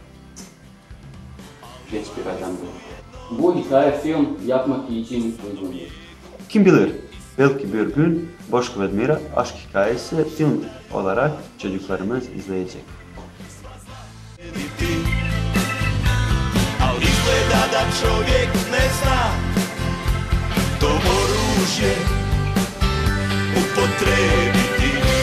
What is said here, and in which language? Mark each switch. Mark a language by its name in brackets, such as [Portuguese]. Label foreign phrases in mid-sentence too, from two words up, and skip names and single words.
[Turkish] Geç bir adam bu. Bu hikaye film yapmak için uygundur. Kim bilir? Belki bir gün Boşko ve Admira aşk hikayesi film olarak çocuklarımız izleyecek. [Bosnian] Al izgleda da čovjek ne zna to oružje upotrebiti.